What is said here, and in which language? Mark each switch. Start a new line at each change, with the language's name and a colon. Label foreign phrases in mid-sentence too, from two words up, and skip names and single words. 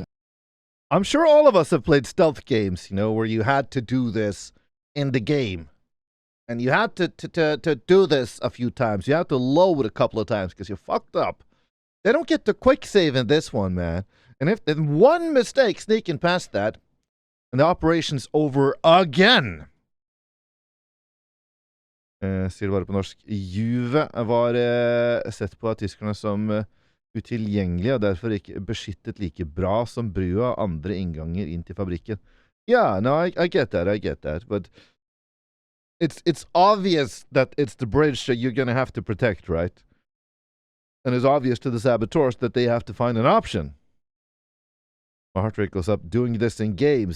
English: I'm sure all of us have played stealth games, where you had to do this in the game. And you had to do this a few times. You had to load a couple of times because you fucked up. They don't get the quick save in this one, man. And if one mistake sneaking past that, and the operation's over again.
Norwegian: Sier det bare på norsk. Juve var sett på av tyskerne som utilgjengelige, og derfor ikke beskyttet like bra som brua og andre innganger inn til fabrikken.
English: Yeah, no, I get that, but it's obvious that it's the bridge that you're gonna have to protect, right? And it's obvious to the saboteurs that they have to find an option. My heart rate goes up doing this in games.